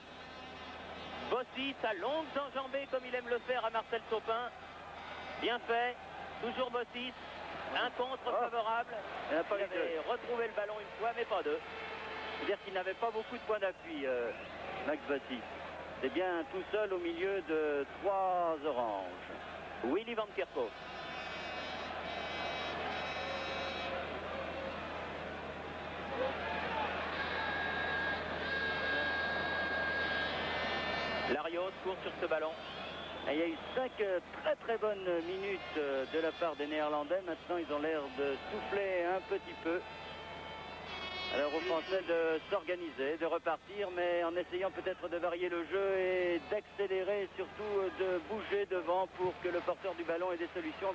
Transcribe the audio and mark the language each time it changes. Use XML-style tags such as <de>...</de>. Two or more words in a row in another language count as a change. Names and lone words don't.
<fr>Bossis, sa longue enjambée comme il aime le faire à Marcel Taupin. Bien fait, toujours Bossis. Un contre favorable. Il avait retrouvé le ballon une fois, mais pas deux. C'est-à-dire qu'il n'avait pas beaucoup de points d'appui, Max Bossis. C'est bien tout seul au milieu de 3 oranges. Willy van Kerkhoff. Larios court sur ce ballon. Et il y a eu 5 très bonnes minutes de la part des Néerlandais. Maintenant, ils ont l'air de souffler un petit peu. Alors aux Français de s'organiser, de repartir, mais en essayant peut-être de varier le jeu et d'accélérer, surtout de bouger devant pour que le porteur du ballon ait des solutions.</fr>